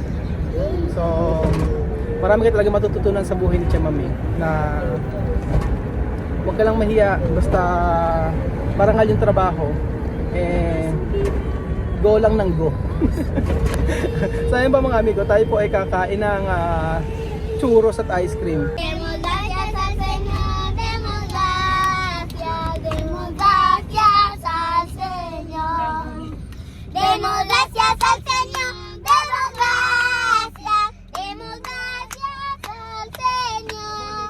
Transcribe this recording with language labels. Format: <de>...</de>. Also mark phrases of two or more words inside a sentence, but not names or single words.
<tl>So, marami kayo talaga matututunan sa buhay ni Chamami na huwag ka lang mahiya, basta marangal yung trabaho, go lang ng go. So ayun ba mga amigo, tayo po ay kakain ng churros at</tl> <en>ice cream.</en> <es>Demos gracias al Señor, demos gracias al Señor. Demos gracias al Señor, demos gracias al Señor.</es>